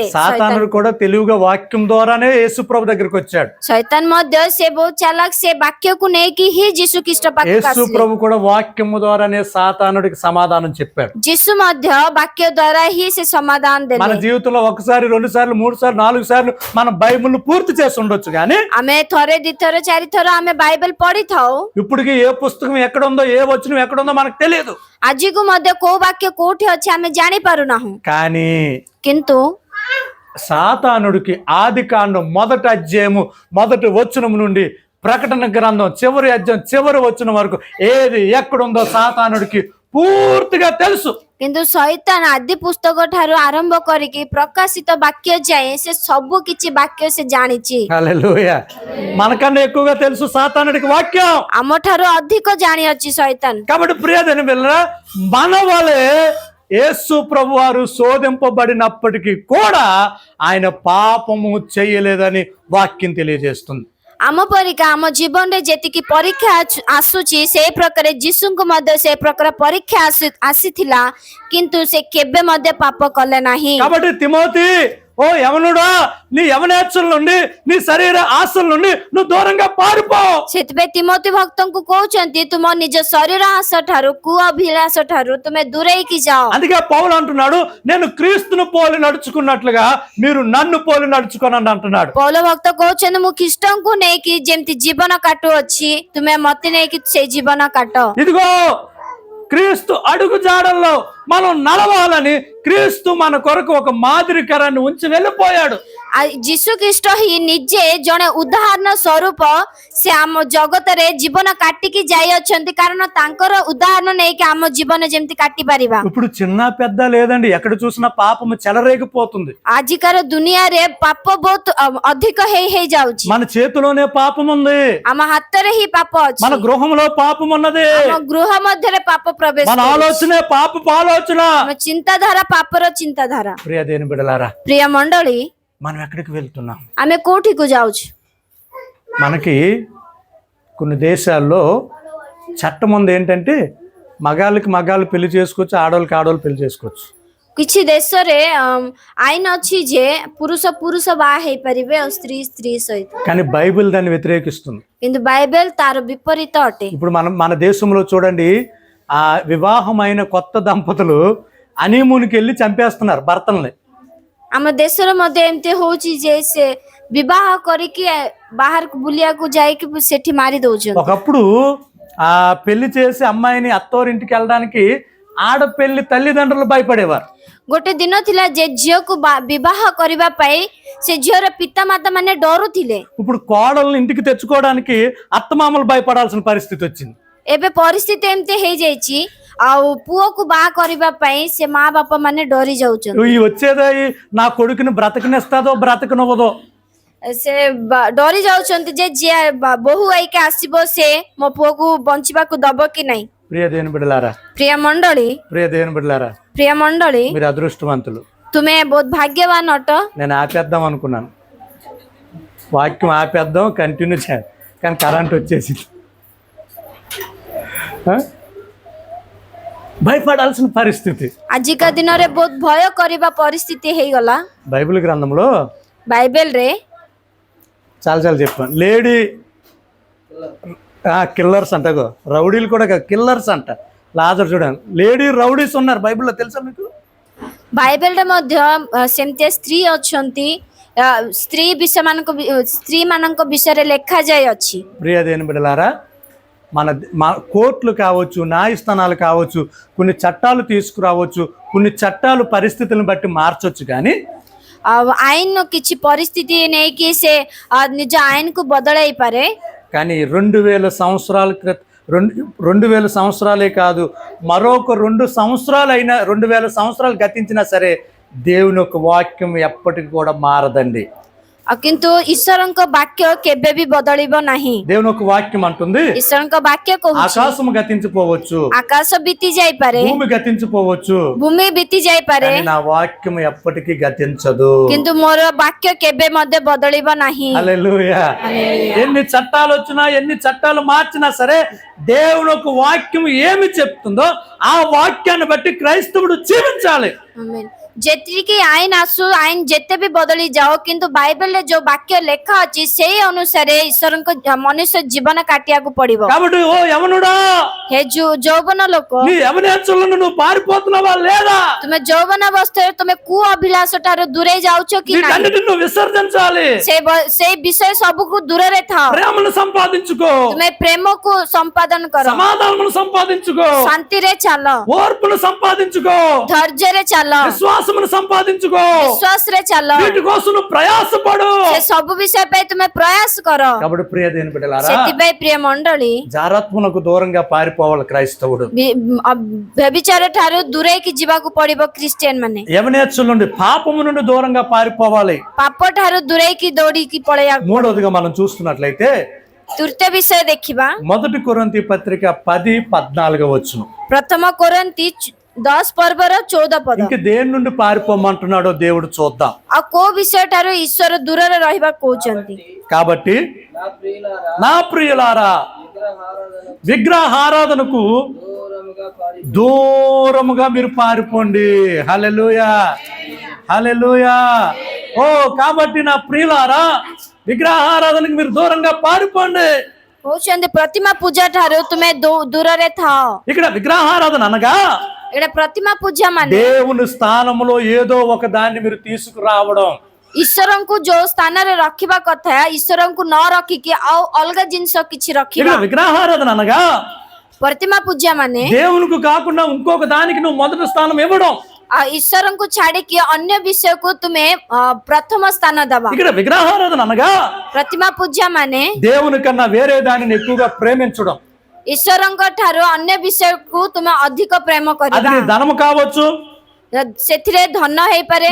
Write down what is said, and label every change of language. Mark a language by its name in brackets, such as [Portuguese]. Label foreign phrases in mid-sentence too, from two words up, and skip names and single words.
[Telugu] సాతానుడు కూడా తెలివిగా వాక్యం ద్వారానే యేసు ప్రభు దగ్గరికి వచ్చాడు. [Odia] ଶୈତାନ ମଧ୍ୟ ସେ ବହୁତ ଚାଲାକ, ସେ ବାକ୍ୟକୁ ନେଇକି ହିଁ ଯୀଶୁ ଖ୍ରୀଷ୍ଟ ପାଖକୁ [Telugu] యేసు [Odia] ଆସିଲେ। [Telugu] ప్రభు కూడా వాక్యము ద్వారానే సాతానుడికి సమాధానం చెప్పాడు. [Odia] ଯୀଶୁ ମଧ୍ୟ ବାକ୍ୟ ଦ୍ୱାରା ହିଁ ସେ ସମାଧାନ [Telugu] మన [Odia] ଦେଲେ। [Telugu] జీవితంలో 1 సారి 2 సార్లు 3 సార్లు 4 సార్లు మనం బైబిల్ పూర్తి చేసి ఉండొచ్చు కానీ [Odia] ଆମେ ଥରେ 2 ଥର 4 ଥର ଆମେ ବାଇବେଲ ପଢିଥାଉ, [Telugu] ఇప్పటికి ఏ పుస్తకం ఎక్కడ ఉందో ఏ వచనం ఎక్కడ ఉందో మనకు తెలియదు. [Odia] ଆଜିକୁ ମଧ୍ୟ କୋଉ ବାକ୍ୟ କୋଉଠି ଅଛି ଆମେ ଜାଣି ପାରୁନାହୁଁ। [Telugu] కానీ [Odia] କିନ୍ତୁ [Telugu] సాతానుడికి ఆదికాండం 1వ అధ్యాయము 1వ వచనం నుండి ప్రకటన గ్రంథం చివరి అధ్యాయం చివరి వచనం వరకు ఏది ఎక్కడుందో సాతానుడికి పూర్తిగా తెలుసు. [Odia] କିନ୍ତୁ ଶୈତାନ ଆଦି ପୁସ୍ତକ ଠାରୁ ଆରମ୍ଭ କରିକି ପ୍ରକାଶିତ ବାକ୍ୟ ଯାଏ ସେ ସବୁ କିଛି ବାକ୍ୟ ସେ ଜାଣିଛି। [Telugu] హల్లెలూయా. మనకన్నా ఎక్కువగా తెలుసు సాతానుడికి వాక్యం. [Odia] ଆମ ଠାରୁ ଅଧିକ ଜାଣିଅଛି ଶୈତାନ। [Telugu] కాబట్టి ప్రియమైన పిల్లరా, మన వలె యేసు ప్రభు వారు శోధింపబడినప్పటికీ కూడా ఆయన పాపము చేయలేదని వాక్యం తెలియజేస్తుంది. [Odia] ଆମ ପରିକା ଆମ ଜୀବନରେ ଯେତିକି ପରୀକ୍ଷା ଆସୁଛି ସେଇ ପ୍ରକାର ଯୀଶୁଙ୍କୁ ମଧ୍ୟ ସେ ପ୍ରକାର ପରୀକ୍ଷା ଆସିଥିଲା, କିନ୍ତୁ ସେ କେବେ ମଧ୍ୟ ପାପ କଲେ ନାହିଁ। [Telugu] కాబట్టి తిమోతి, ఓ యవనుడా, నీ యవనేచ్ఛల నుండి నీ శరీర ఆశల నుండి నువ్వు దూరంగా పారిపో. [Odia] ସେଥିପାଇଁ ତିମୋଥୀ ଭକ୍ତଙ୍କୁ କହୁଛନ୍ତି ତୁମ ନିଜ ଶରୀର ଆଶ ଠାରୁ କୁ ଅଭିଳାଷ ଠାରୁ ତୁମେ ଦୂରେଇକି ଯାଅ। [Telugu] అందుకే పౌలు అంటున్నాడు, నేను క్రీస్తును పోలి నడుచుకున్నట్లుగా మీరు నన్ను పోలి నడుచుకోనండి అంటున్నాడు. [Odia] ପୌଲ ଭକ୍ତ କହୁଛନ୍ତି ମୁଁ ଖ୍ରୀଷ୍ଟଙ୍କୁ ନେଇକି ଯେମିତି ଜୀବନ କାଟୁଅଛି ତୁମେ ମତେ ନେଇକି ସେଇ ଜୀବନ କାଟ। [Telugu] ఇదిగో క్రీస్తు అడుగు జాడల్లో మనం నడవాలని క్రీస్తు మన కొరకు ఒక మాదిరికరాన్ని ఉంచి వెళ్ళిపోయాడు. [Odia] ଯୀଶୁ ଖ୍ରୀଷ୍ଟ ହିଁ ନିଜେ ଜଣେ ଉଦାହରଣ ସ୍ୱରୂପ ସେ ଆମ ଜଗତରେ ଜୀବନ କାଟିକି ଯାଇଅଛନ୍ତି, କାରଣ ତାଙ୍କର ଉଦାହରଣ ନେଇକି ଆମ ଜୀବନ ଯେମିତି କାଟି ପାରିବା। [Telugu] ఇప్పుడు చిన్న పెద్ద లేదండి, ఎక్కడ చూసినా పాపము చెలరేగిపోతుంది. [Odia] ଆଜିକାର ଦୁନିଆରେ ପାପ ବହୁତ ଅଧିକ ହେଇ ଯାଉଛି। [Telugu] మన చేతిలోనే పాపం ఉంది, [Odia] ଆମ ହାତରେ ହିଁ ପାପ ଅଛି, [Telugu] మన గృహంలో పాపం ఉన్నది, [Odia] ଆମ ଗୃହ ମଧ୍ୟରେ ପାପ ପ୍ରବେଶ [Telugu] మన [Odia] କରୁଛି। [Telugu] ఆలోచనే పాపపు ఆలోచన. [Odia] ଆମ ଚିନ୍ତାଧାରା ପାପର ଚିନ୍ତାଧାରା। [Telugu] ప్రియ దేని బిడ్డలారా, [Odia] ପ୍ରିୟ ମଣ୍ଡଳୀ, [Telugu] మనం ఎక్కడికి వెళ్తున్నాం? [Odia] ଆମେ କୋଉଠିକୁ ଯାଉଛୁ? [Telugu] మనకి కొన్ని దేశాల్లో చట్టం ఉంది ఏంటంటే మగాళ్ళకి మగాళ్ళు పెళ్లి చేసుకోవచ్చు, ఆడవాళ్ళకి ఆడవాళ్ళు పెళ్లి చేసుకోవచ్చు. [Odia] କିଛି ଦେଶରେ ଆଇନ ଅଛି ଯେ ପୁରୁଷ ପୁରୁଷ ବାହା ହେଇପାରିବେ ଆଉ ସ୍ତ୍ରୀ ସ୍ତ୍ରୀ ସହିତ, [Telugu] కానీ బైబిల్ దాన్ని వ్యతిరేకిస్తుంది. [Odia] କିନ୍ତୁ ବାଇବେଲ ତାର ବିପରୀତ ଅଟେ। [Telugu] ఇప్పుడు మన దేశంలో చూడండి, ఆ వివాహమైన కొత్త దంపతులు హనీమూన్కి వెళ్ళి చంపేస్తున్నారు భర్తల్ని. [Odia] ଆମ ଦେଶରେ ମଧ୍ୟ ଏମିତି ହଉଛି ଯେ ସେ ବିବାହ କରିକି ବାହାରକୁ ବୁଲିବାକୁ ଯାଇକି ସେଠି ମାରି ଦଉଛନ୍ତି। [Telugu] ఒకప్పుడు ఆ పెళ్లి చేసి అమ్మాయిని అత్తోరింటికి వెళ్ళడానికి ఆడపెళ్లి తల్లిదండ్రులు భయపడేవారు. [Odia] ଗୋଟେ ଦିନ ଥିଲା ଯେ ଝିଅକୁ ବିବାହ କରିବା ପାଇଁ ସେ ଝିଅର ପିତାମାତା ମାନେ ଡରୁଥିଲେ। [Telugu] ఇప్పుడు కోడల్ని ఇంటికి తెచ్చుకోవడానికి అత్తమామలు భయపడాల్సిన పరిస్థితి వచ్చింది. [Odia] ଏବେ ପରିସ୍ଥିତି ଏମିତି ହେଇଯାଇଛି ଆଉ ପୁଅକୁ ବାହା କରିବା ପାଇଁ ସେ ମା ବାପା ମାନେ ଡରି ଯାଉଛନ୍ତି। [Telugu] ఈ వచ్చేది నా కొడుకుని బ్రతకనిస్తాదో బ్రతకనివ్వదో, [Odia] ସେ ଡରି ଯାଉଛନ୍ତି ଯେ ଯିଏ ବୋହୂ ହେଇକି ଆସିବ ସେ ମୋ ପୁଅକୁ ବଞ୍ଚିବାକୁ ଦବ କି ନାହିଁ। [Telugu] ప్రియ దేవుని బిడ్డలారా, [Odia] ପ୍ରିୟ ମଣ୍ଡଳୀ, [Telugu] ప్రియ దేవుని బిడ్డలారా, [Odia] ପ୍ରିୟ ମଣ୍ଡଳୀ, [Telugu] మీరు అదృష్టవంతులు. [Odia] ତୁମେ ବହୁତ ଭାଗ୍ୟବାନ ଅଟ। [Telugu] నేను ఆపేద్దాం అనుకున్నాను, వాక్యం ఆపేద్దాం కంటిన్యూ చేయాలి, కానీ కరెంట్ వచ్చేసింది. భయపడాల్సిన పరిస్థితి. [Odia] ଆଜିକା ଦିନରେ ବହୁତ ଭୟ କରିବା ପରିସ୍ଥିତି ହେଇଗଲା। [Telugu] బైబిల్ గ్రంథంలో [Odia] ବାଇବେଲରେ [Telugu] చాలా చాలా చెప్పాను. [English] lady killers [Telugu] అంటగో, రౌడీలు కూడా కిల్లర్స్ అంట. లాజర్ చూడండి, [English] lady rowdies [Telugu] ఉన్నారు బైబిల్లో, తెలుసా మీకు? [Odia] ବାଇବେଲରେ ମଧ୍ୟ ସେମିତିଆ ସ୍ତ୍ରୀ ଅଛନ୍ତି, ସ୍ତ୍ରୀ ମାନଙ୍କ ବିଷୟରେ ଲେଖାଯାଇଅଛି। [Telugu] ప్రియ దేవుని బిడ్డలారా, మన కోర్టులు కావచ్చు, న్యాయస్థానాలు కావచ్చు, కొన్ని చట్టాలు తీసుకురావచ్చు, కొన్ని చట్టాలు పరిస్థితులను బట్టి మార్చొచ్చు, కానీ [Odia] ଆଇନ କିଛି ପରିସ୍ଥିତି ନେଇକି ସେ ନିଜ ଆଇନକୁ ବଦଳାଇ ପାରେ। [Telugu] కానీ 2000 సంవత్సరాల క్రితం 2000 సంవత్సరాలే కాదు, మరొక 2 సంవత్సరాలు అయినా, 2000 సంవత్సరాలు గతించినా సరే దేవుని యొక్క వాక్యం ఎప్పటికి కూడా మారదండి. [Odia] କିନ୍ତୁ ଈଶ୍ୱରଙ୍କ ବାକ୍ୟ କେବେ ବି ବଦଳିବ ନାହିଁ। [Telugu] దేవుని యొక్క వాక్యం అంటుంది, [Odia] ଈଶ୍ୱରଙ୍କ ବାକ୍ୟ କହୁଛି [Telugu] ఆకాశము గతించిపోవచ్చు, [Odia] ଆକାଶ ବିତି ଯାଇପାରେ, [Telugu] భూమి గతించిపోవచ్చు, [Odia] ଭୂମି ବିତି ଯାଇପାରେ, [Telugu] కానీ నా వాక్యం ఎప్పటికీ గతించదు. [Odia] କିନ୍ତୁ ମୋର ବାକ୍ୟ କେବେ ମଧ୍ୟ ବଦଳିବ ନାହିଁ। [Telugu] హల్లెలూయా. ఎన్ని చట్టాలు వచ్చినా, ఎన్ని చట్టాలు మార్చినా సరే దేవుని యొక్క వాక్యం ఏమి చెప్తుందో ఆ వాక్యాన్ని బట్టి క్రైస్తవుడు జీవించాలి. [Odia] ଆମେନ୍। ଯେତିକି ଆଇନ ଆସୁ, ଆଇନ ଯେତେ ବି ବଦଳି ଯାଉ, କିନ୍ତୁ ବାଇବେଲରେ ଯୋଉ ବାକ୍ୟ ଲେଖା ଅଛି ସେଇ ଅନୁସାରେ ଈଶ୍ୱରଙ୍କ ମନୁଷ୍ୟ ଜୀବନ କାଟିବାକୁ ପଡିବ। [Telugu] కాబట్టి ఓ యవనుడా, [Odia] ହେ ଯୌବନ ଲୋକ, [Telugu] నీ యవనేచ్ఛలను నువ్వు పారిపోతున్నావా లేదా? [Odia] ତୁମେ ଯୌବନ ଅବସ୍ଥାରେ ତୁମେ କୁ ଅଭିଳାଷ ଠାରୁ ଦୂରେଇ ଯାଉଛ କି ନାହିଁ? [Telugu] వీటన్నిటిని నువ్వు విసర్జించాలి. [Odia] ସେଇ ବିଷୟ ସବୁକୁ ଦୂରରେ ଥାଅ। [Telugu] ప్రేమను సంపాదించుకో, [Odia] ତୁମେ ପ୍ରେମକୁ ସମ୍ପାଦନ କର, [Telugu] సమాధానమును సంపాదించుకో, [Odia] ଶାନ୍ତିରେ ଚାଲ, [Telugu] ఓర్పును సంపాదించుకో, [Odia] ଧୈର୍ଯ୍ୟରେ ଚାଲ, [Telugu] విశ్వాసమును సంపాదించుకో, [Odia] ବିଶ୍ୱାସରେ ଚାଲ। [Telugu] వీటి కోసం నువ్వు ప్రయాసపడు. [Odia] ସେ ସବୁ ବିଷୟ ପାଇଁ ତୁମେ ପ୍ରୟାସ କର। [Telugu] కాబట్టి ప్రియ దేవుని బిడ్డలారా, [Odia] ସେଥିପାଇଁ ପ୍ରିୟ ମଣ୍ଡଳୀ, [Telugu] జారత్వమునకు దూరంగా పారిపోవాలి క్రైస్తవుడు. [Odia] వ్యభిచార ଠାରୁ ଦୂରେଇକି ଯିବାକୁ ପଡିବ ଖ୍ରୀଷ୍ଟିଆନ ମାନେ। [Telugu] యవనేచ్ఛల నుండి, పాపము నుండి దూరంగా పారిపోవాలి. [Odia] ପାପ ଠାରୁ ଦୂରେଇକି ଦୌଡ଼ିକି ପଳେଇବାକୁ। [Telugu] మూడవదిగా మనం చూస్తున్నట్లయితే [Odia] ତୃତୀୟ ବିଷୟ ଦେଖିବା, [Telugu] 1 కొరింథీ పత్రిక 10:14 వచ్చును. [Odia] ପ୍ରଥମ କୋରିନ୍ଥୀ 10 ପର୍ବର 14 ପଦ। [Telugu] ఇంక దేని నుండి పారిపోమంటున్నాడో దేవుడు చూద్దాం. [Odia] ଆଉ କୋଉ ବିଷୟ ଠାରୁ ଈଶ୍ୱର ଦୂରରେ ରହିବାକୁ କହୁଛନ୍ତି? [Telugu] కాబట్టి నా ప్రియులారా, విగ్రహారాధనకు దూరముగా మీరు పారిపోండి. హల్లెలూయా, హల్లెలూయా. ఓ కాబట్టి నా ప్రియులారా, విగ్రహారాధనకు మీరు దూరంగా పారిపోండి. [Odia] କହୁଛନ୍ତି ପ୍ରତିମା ପୂଜା ଠାରୁ ତୁମେ ଦୂରରେ ଥାଅ। [Telugu] ఇక్కడ విగ్రహారాధన అనగా [Odia] ଏଇଟା ପ୍ରତିମା ପୂଜା ମାନେ [Telugu] దేవుని స్థానంలో ఏదో ఒక దాన్ని మీరు తీసుకురావడం. [Odia] ଈଶ୍ୱରଙ୍କୁ ଯୋଉ ସ୍ଥାନରେ ରଖିବା କଥା ଈଶ୍ୱରଙ୍କୁ ନ ରଖିକି ଆଉ ଅଲଗା ଜିନିଷ କିଛି [Telugu] ఇక్కడ [Odia] ରଖିବା। [Telugu] విగ్రహారాధన అనగా [Odia] ପ୍ରତିମା ପୂଜା ମାନେ [Telugu] దేవునికి కాకుండా ఇంకొక దానికి నువ్వు మొదటి స్థానం ఇవ్వడం. [Odia] ଈଶ୍ୱରଙ୍କୁ ଛାଡିକି ଅନ୍ୟ ବିଷୟକୁ ତୁମେ ପ୍ରଥମ ସ୍ଥାନ ଦବା। [Telugu] ఇక్కడ విగ్రహారాధన అనగా [Odia] ପ୍ରତିମା ପୂଜା ମାନେ [Telugu] దేవుని కన్నా వేరే దానిని ఎక్కువగా ప్రేమించడం. [Odia] ଈଶ୍ୱରଙ୍କ ଠାରୁ ଅନ୍ୟ ବିଷୟକୁ ତୁମେ ଅଧିକ ପ୍ରେମ [Telugu] అది [Odia] କରିବା। [Telugu] నీ ధనము కావచ్చు, [Odia] ସେଥିରେ ଧନ ହେଇପାରେ,